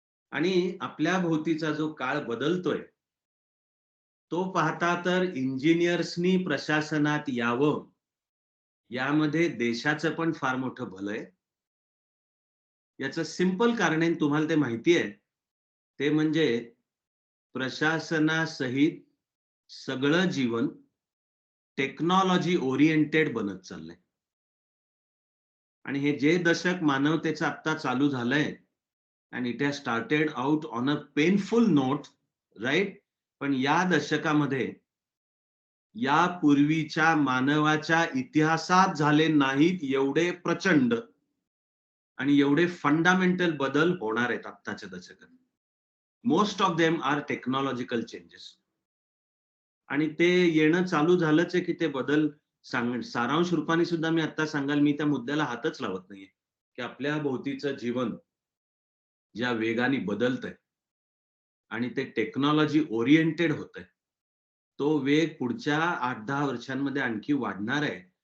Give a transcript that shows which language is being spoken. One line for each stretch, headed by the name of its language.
Marathi: आणि आपल्या भोवतीचा जो काळ बदलतोय तो पाहता तर इंजिनियर्सनी प्रशासनात यावं यामध्ये देशाचं पण फार मोठं भलं आहे. याचं सिंपल कारण आहे, तुम्हाला ते माहिती आहे, ते म्हणजे प्रशासनासहित सगळं जीवन टेक्नॉलॉजी ओरिएंटेड बनत चाललंय. आणि हे जे दशक मानवतेचं आता चालू झालंय
English: and it has started out on a painful note, right?
Marathi: पण या दशकामध्ये या पूर्वीच्या मानवाच्या इतिहासात झाले नाहीत एवढे प्रचंड आणि एवढे फंडामेंटल बदल होणार आहेत आत्ताच्या दशकात.
English: Most of them are technological changes.
Marathi: आणि ते येणं चालू झालंच आहे की ते बदल सारांश रूपाने सुद्धा मी आता सांगाल, मी त्या मुद्द्याला हातच लावत नाहीये की आपल्या भोवतीचं जीवन ज्या वेगाने बदलतंय आणि ते टेक्नॉलॉजी ओरिएंटेड होतंय, तो वेग पुढच्या 8-10 वर्षांमध्ये आणखी वाढणार आहे.